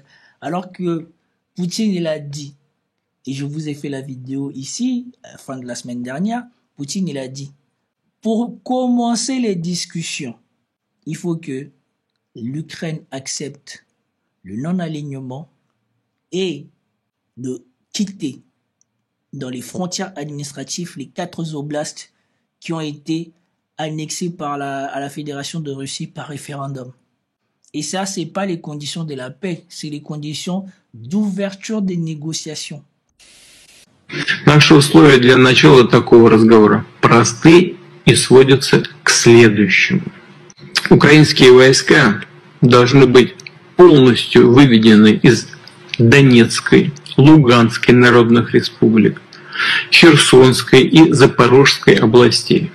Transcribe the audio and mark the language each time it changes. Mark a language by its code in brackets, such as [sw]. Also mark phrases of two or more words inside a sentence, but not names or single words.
[fr] Alors que Poutine, il a dit, et je vous ai fait la vidéo ici, à la fin de la semaine dernière, Poutine, il a dit, pour commencer les discussions, il faut que l'Ukraine accepte le non-alignement et de quitter dans les frontières administratives les 4 oblasts qui ont été annexés à la Fédération de Russie par référendum. Et ça, c'est pas les conditions de la paix, c'est les conditions d'ouverture des négociations. [ru] Наши условия для начала такого разговора просты и сводятся к следующему. Украинские войска должны быть полностью выведены из Донецкой, Луганской народных республик, Херсонской и Запорожской областей.